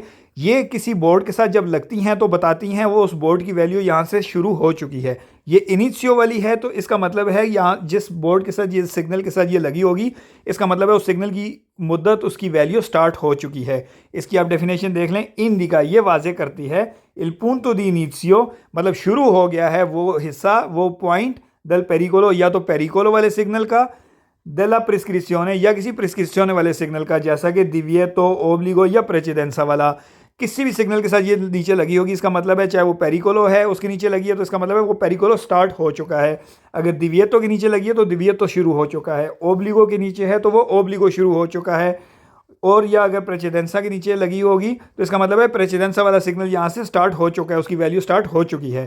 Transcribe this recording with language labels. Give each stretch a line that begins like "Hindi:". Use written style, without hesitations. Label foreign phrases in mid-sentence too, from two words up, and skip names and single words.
Hindi: ये किसी बोर्ड के साथ जब लगती हैं तो बताती हैं वो उस बोर्ड की वैल्यू यहाँ से शुरू हो चुकी है। ये इनिशियो वाली है तो इसका मतलब है यहाँ जिस बोर्ड के साथ, ये सिग्नल के साथ ये लगी होगी, इसका मतलब है उस सिग्नल की मुद्दत, उसकी
English: value start
Hindi: हो चुकी है। इसकी आप डेफिनेशन देख लें, इंडिका ये वाजे करती है
Italian: il punto di inizio,
Hindi: मतलब शुरू हो गया है वो हिस्सा, वो पॉइंट,
Italian: dal pericolo,
Hindi: या तो पेरिकोलो वाले सिग्नल का,
Italian: dalla prescrizione
Hindi: या किसी प्रिस्क्रिप्शने वाले सिग्नल का, जैसा कि दिविएतो, ओब्लिगो या प्रेसिडेंसा वाला, किसी भी सिग्नल के साथ ये नीचे लगी होगी, इसका मतलब है चाहे वो पेरिकोलो है उसके नीचे लगी है तो इसका मतलब है वो पेरिकोलो स्टार्ट हो चुका है, अगर दिविएतो के नीचे लगी है तो दिविएतो शुरू हो चुका है, ओब्लिगो के नीचे है तो वो ओब्लिगो शुरू हो चुका है, और या अगर प्रेसिडेंसा के नीचे लगी होगी तो इसका मतलब है प्रेसिडेंसा वाला सिग्नल यहाँ से स्टार्ट हो चुका है, उसकी
English: value start
Hindi: हो चुकी है।